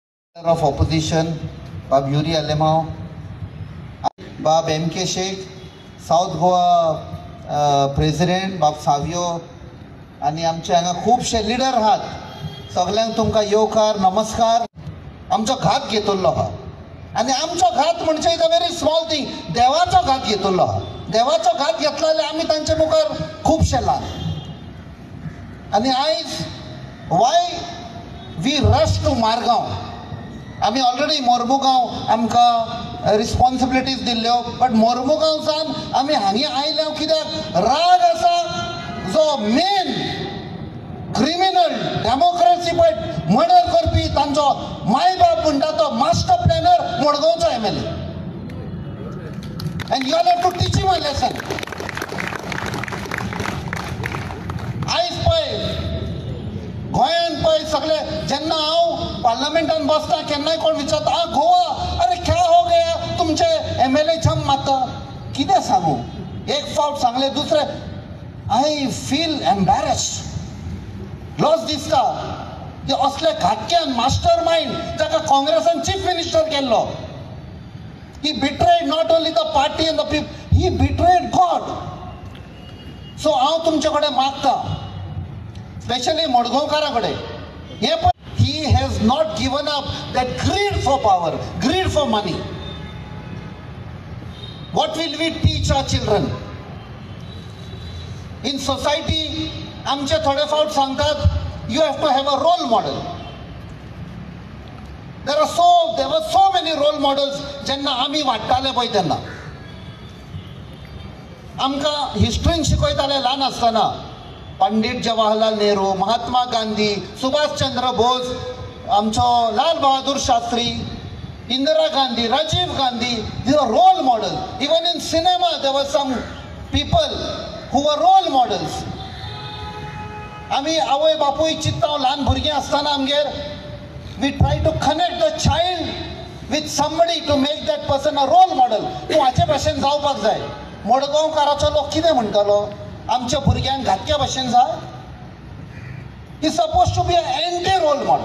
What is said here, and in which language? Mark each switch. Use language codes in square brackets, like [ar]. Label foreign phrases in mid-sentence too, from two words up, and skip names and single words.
[en] of opposition, Bab Yuri Alemao, Bab M.K. Sheikh, South Goa President, Bab Savio, [kok] आणि आमचे हांगा खूबशे लिडर आहात. सगळ्यांक तुमकां येवकार नमस्कार. आमचो घात घेतलो आहा आनी आमचो घात म्हणजे [en] is a very small thing. [kok] देवाचो घात घेतलो आहा. देवाचो घात घेतला जाल्यार आमी तांचे मुखार खूबशे ल्हान. आनी आयज [en] why we rush to [kok] मारगांव. आमी ऑलरेडी मोर्मुगांव आमकां रिस्पॉन्सिबिलिटीज दिल्ल्यो, बट मोर्मुगांवसान आमी हांगी आयल्या कित्याक राग आसा जो [en] main criminal democracy [kok] पळय मर्डर करपी तांचो माय बाप म्हणटा तो [en] master planner [kok] मडगांवचो MLA. [en] And you have to teach him a lesson. [kok] आयज पळय गोंयान पळय सगळे जेन्ना हांव पार्लमेंटान बसता केन्नाय कोण विचारता आ गोवा [hi] अरे क्या हो गया [kok] तुमचे MLA छम मारता. कितें सांगू? एक फावट सांगले दुसरे [en] I feel embarrassed. [kok] लॉस दिसता की असले घाटक्यान [en] master mind [kok] जाका काँग्रेसान [en] Chief Minister [kok] केल्लो. [en] He betrayed not only the party and the people, he betrayed God. [kok] सो हांव तुमचे कडेन मागता, स्पेशली मडगांवकारां कडेन, हे पण [en] he has not given up that greed for power, greed for money. What will we teach our children? In society, [kok] आमचे थोडे फावट सांगतात [en] you have to have a role model. There were so many role models [kok] जेन्ना आमी वाडटाले पळय तेन्ना. आमकां हिस्ट्रीन शिकयताले ल्हान आसतना पंडित जवाहरलाल नेहरू, महात्मा गांधी, सुभाष चंद्र बोस, आमचो लाल बहादूर शास्त्री, इंदिरा गांधी, राजीव गांधी. [en] These are role models. Even in cinema there were some people who were role models. [kok] आमी आवय बापूय चित्ता ल्हान भुरगीं आसतना आमगेर [en] we try to connect the child with somebody to make that person a role model. [kok] तूं हाचे भाशेन जावपाक जाय. मडगांवकाराचो लोक कितें म्हणटालो? आमच्या भुरग्यांक घातक्या भाशेन जाय. [en] He suppose to be a anti role model.